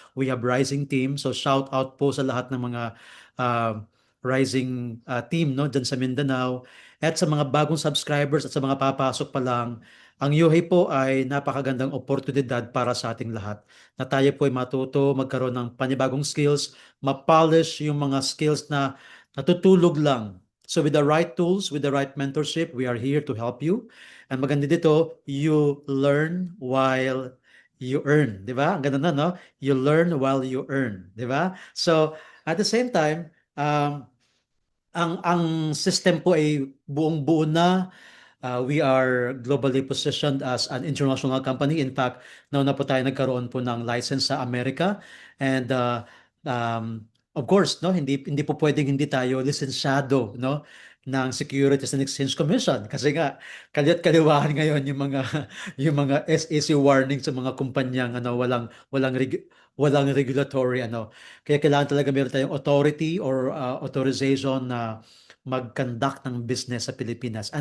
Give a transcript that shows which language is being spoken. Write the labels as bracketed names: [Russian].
[English] We have rising team. So shout out [Filipino] po sa lahat ng mga [English] uh, rising team, no, dyan sa Mindanao. [Filipino] At sa mga bagong subscribers at sa mga papasok pa lang, ang UHey po ay napakagandang oportunidad para sa ating lahat. Na tayo po ay matuto, magkaroon ng panibagong skills, ma-polish yung mga skills na natutulog lang. [English] So with the right tools, with the right mentorship, we are here to help you. [Filipino] And maganda dito, [English] you learn while you earn. [Filipino] Di ba? Ang ganda na, no? [English] You learn while you earn. [Filipino] Di ba? [English] So, at the same time, [Filipino] ang system po ay buong-buo na. [English] We are globally positioned as an international company. [Filipino] In fact, nauna po tayo nagkaroon po ng license sa Amerika. And of course, no, hindi po pwedeng hindi tayo lisensyado, no, ng Securities and Exchange Commission kasi nga kaliat kaliwahan ngayon yung mga yung mga SEC warning sa mga kumpanyang walang regulatory kaya kailangan talaga meron tayong authority or authorization na mag-conduct ng business sa Pilipinas.